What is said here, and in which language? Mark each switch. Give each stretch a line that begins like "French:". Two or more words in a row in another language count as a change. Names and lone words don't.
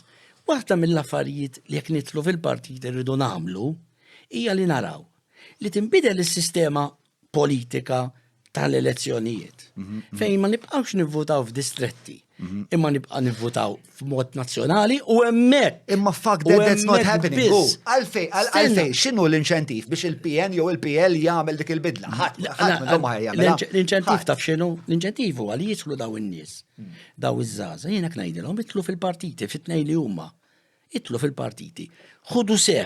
Maltese: Waħda mill-affarijiet li jekk nitlu fil-partit irridu nagħmlu hija li naraw li tinbidel is-sistema politika tal-elezzjonijiet. Fejn ma nibqgħux nivvotaw f'distretti, imma nibqa' nivvotaw f'mod nazzjonali u hemmhekk.
English: Imma fuck that's not happening.
Maltese: Għalfej, x'inhu l-inċentiv biex il-PN jew il-PL jagħmel dik il-bidla? L-inċentiv taf x'inhu? L-inċentiv huwa li jidħlu daw in-nies. Daw iż-żgħażagħ jiena ngħidilhom itlu fil-partiti fit-tnejn li huma. Itlu fil-partiti. Ħudu sem.